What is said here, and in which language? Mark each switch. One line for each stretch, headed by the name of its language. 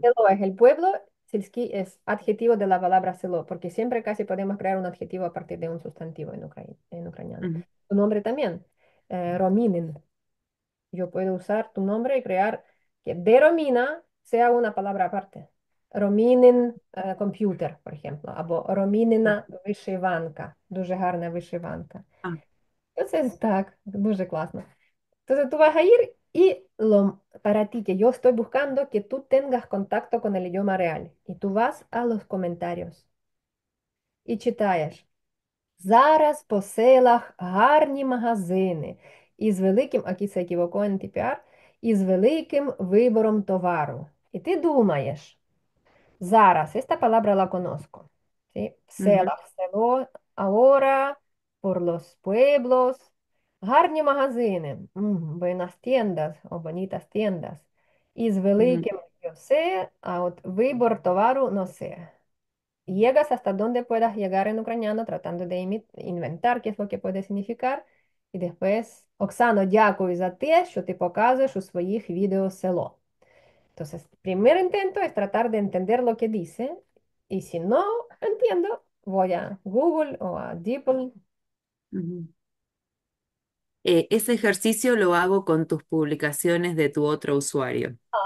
Spanish: Selo es el pueblo, Silski es adjetivo de la palabra selo, porque siempre casi podemos crear un adjetivo a partir de un sustantivo en ucraniano. ujú, Tu nombre también, Rominin. Yo puedo usar tu nombre y crear que de Romina sea una palabra aparte.
Ukrainian: Rominin computer,
Spanish: por ejemplo,
Ukrainian: або Ромінина вишиванка, дуже гарна вишиванка. ah, Entonces, так, дуже классно.
Spanish: Entonces tú vas a ir y para ti que yo estoy buscando que tú tengas contacto con el idioma real. Y tú vas a los comentarios y
Ukrainian: читаєш. Зараз по селах гарні магазини із великим,
Spanish: aquí se equivocó en tipear,
Ukrainian: із великим вибором товару. І ти думаєш,
Spanish: Zaras, esta palabra la conozco. ¿Sí? ujú,
Ukrainian: Селах, село,
Spanish: ahora, por los pueblos.
Ukrainian: Гарні магазини,
Spanish: buenas tiendas o bonitas tiendas.
Ukrainian: Із ujú, великим
Spanish: yo sé,
Ukrainian: а от вибор товару
Spanish: no sé. Llegas hasta donde puedas llegar en ucraniano tratando de inventar qué es lo que puede significar.
Ukrainian: І
Spanish: después,
Ukrainian: Оксано, дякую за те, що ти показуєш у своїх відео село.
Spanish: Entonces, primer intento es tratar de entender lo que dice y si no entiendo, voy a Google o a DeepL. ujú. Ese ejercicio lo hago con tus publicaciones de tu otro usuario.